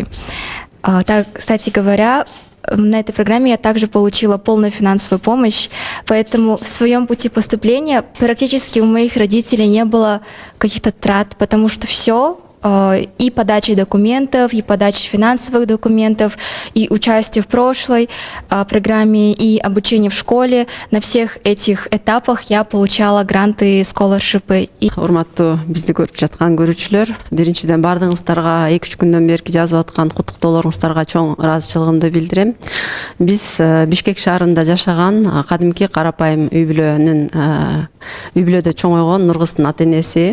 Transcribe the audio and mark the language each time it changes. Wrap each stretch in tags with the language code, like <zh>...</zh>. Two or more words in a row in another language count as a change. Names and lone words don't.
<ru>Кстати говоря, на этой программе я также получила полную финансовую помощь, поэтому в своем пути поступления практически у моих родителей не было каких-то трат, потому что все, и подача документов, и подача финансовых документов, и участие в прошлой программе, и обучение в школе. На всех этих этапах я получала гранты, сколаршипы.</ru> <ky>Урматтуу бизди көрүп жаткан көрүүчүлөр, биринчиден бардыгыңыздарга 2-3 күндөн берки жазып аткан куттуктоолоруңуздарга чоң ыраазычылыгымды билдирем. Биз Бишкек шаарында жашаган кадимки карапайым үй бүлөдө чоңойгон Нургыздын ата энеси.</ky>